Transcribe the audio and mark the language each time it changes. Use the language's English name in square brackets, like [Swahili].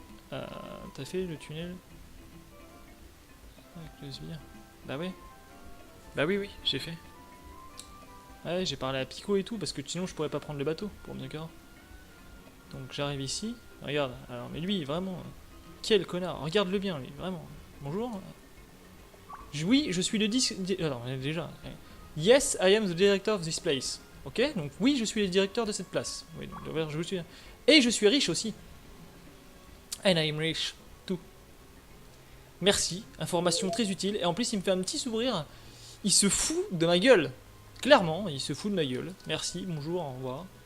[French] T'as fait le tunnel avec le sbire? Bah ouais. Bah oui, j'ai fait. Ouais, j'ai parlé à Pico et tout parce que sinon je pourrais pas prendre le bateau pour bien cœur. Donc j'arrive ici. Regarde, alors mais lui vraiment, quel connard. Regarde-le bien lui, vraiment. Bonjour. Oui, je suis le alors déjà. [English] Yes, I am the director of this place. [French] Ok, donc oui, je suis le directeur de cette place. Oui, donc je suis. Et je suis riche aussi. [English] And I am rich too. [French] Merci, information très utile. Et en plus, il me fait un petit sourire. Il se fout de ma gueule. Clairement, il se fout de ma gueule. Merci, bonjour, au revoir.